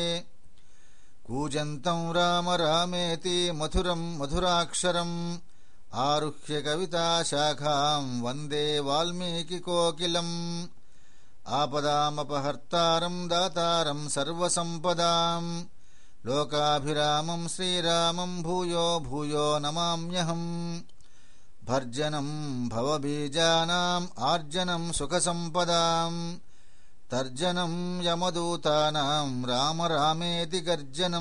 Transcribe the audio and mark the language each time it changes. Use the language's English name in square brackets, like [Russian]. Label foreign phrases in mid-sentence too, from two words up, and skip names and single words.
[Sanskrit] कूजन्तं राम रामेति मधुरं मधुराक्षरम् आरुह्य कविताशाखां वन्दे वाल्मीकिकोकिलम्। आपदामपहर्तारं दातारं सर्वसम्पदां లోకాభిరామం శ్రీరామం భూయో భూయో నమామ్యహం. భర్జనం భవబీజానాం ఆర్జనం సుఖసంపదాం తర్జనం యమదూతానాం రామ రామేతి గర్జనం.